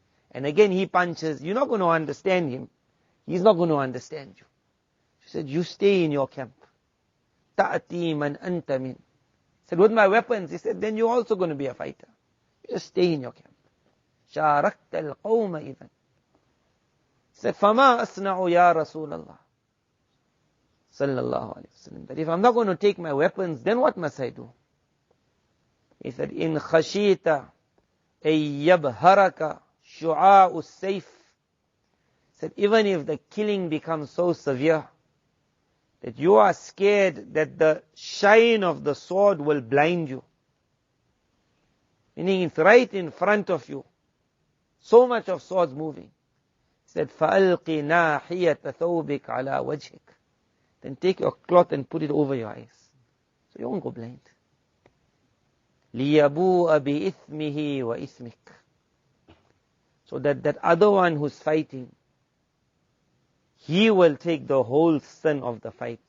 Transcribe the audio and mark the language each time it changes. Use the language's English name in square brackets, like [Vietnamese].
[English] And again he punches. You're not going to understand him. He's not going to understand you. She said, you stay in your camp. [Arabic] Ta'ati man anta min. [English] Said, with my weapons. He said, then you're also going to be a fighter. You just stay in your camp. [Arabic] شاركت القوم إذن. Said, فما أصنع يا رسول الله sallallahu alayhi wasallam. [English] But if I'm not going to take my weapons, then what must I do? He said, [Arabic] in khashita ay yabharaka shu'a'u sayf. [English] Said, even if the killing becomes so severe that you are scared that the shine of the sword will blind you, meaning it's right in front of you, so much of swords moving. He said, [Arabic] فَأَلْقِ نَاحِيَةَ ثَوْبِكَ عَلَى وَجْهِكَ. [English] Then take your cloth and put it over your eyes, so you won't go blind. [Arabic] لِيَبُوءَ بِإِثْمِهِ وَإِثْمِكَ. [English] So that other one who's fighting, he will take the whole sin of the fight.